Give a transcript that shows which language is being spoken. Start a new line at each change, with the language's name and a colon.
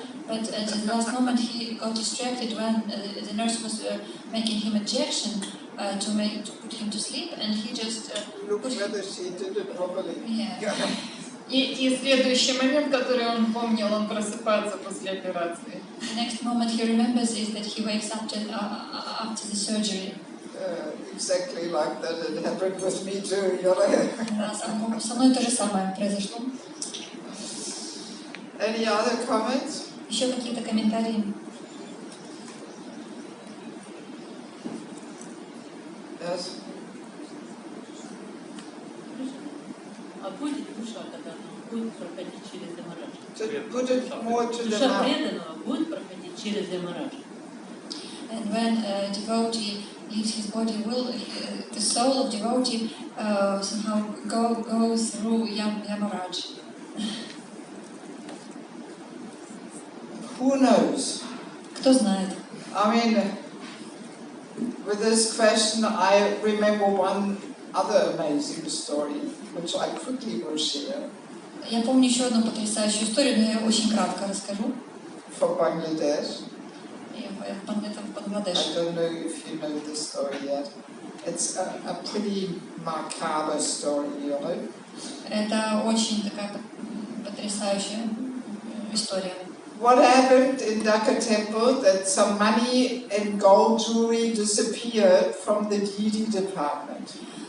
English: But at the last moment he got distracted when the nurse was making him injection to put him to sleep, and he just Look whether she did it properly. Yeah.
Russian: И следующий момент, который он помнил, он просыпается после операции.
English: The next moment he remembers is that he wakes up after the surgery. Exactly like that. It happened with me too. You know?
Russian: Со мной то же самое произошло.
English: Any other comments?
Russian: Еще какие-то комментарии?
English: Yes.
Russian: А будет душа, когда она будет проходить через демараж?
English: To put it more to the
Russian: Душа
English: mouth.
Russian: преданного будет проходить через демараж.
English: And when a devotee leaves his body, will the soul of devotee somehow go through Yamaraj? Who knows?
Russian: Кто знает?
English: I mean, with this question, I remember one other amazing story, which I quickly will share.
Russian: Я помню еще одну потрясающую историю, но я ее очень кратко расскажу.
English: From Bangladesh.
Russian: В Бангладеш.
English: I don't know if you know the story yet. It's a pretty macabre story, you know.
Russian: Это очень такая потрясающая история.
English: What happened in Dhaka temple that some money and gold jewelry disappeared from the deity department.